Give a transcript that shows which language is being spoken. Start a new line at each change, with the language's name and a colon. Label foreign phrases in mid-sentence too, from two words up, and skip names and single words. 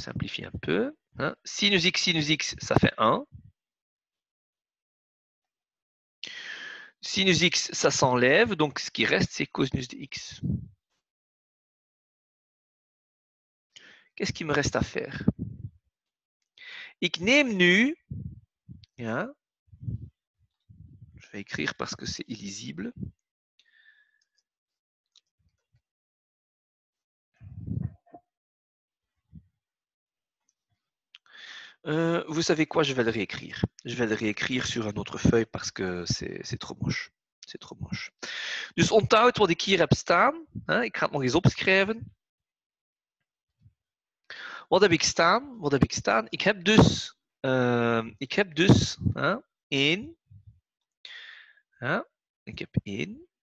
French: Sinus x, ça fait 1. Sinus x, ça s'enlève. Donc, ce qui reste, c'est cosinus de x. Qu'est-ce qu'il me reste à faire?
Dutch: Ik neem nu... Ja,
French: je vais écrire parce que c'est illisible. Vous savez quoi? Je vais le réécrire. Je vais le réécrire sur une autre feuille parce que c'est trop moche. C'est trop moche.
Dutch: Dus onthoud wat ik hier heb staan. Ik ga het nog eens opschrijven. Wat heb ik staan? Ik heb dus 1. Ik heb 1.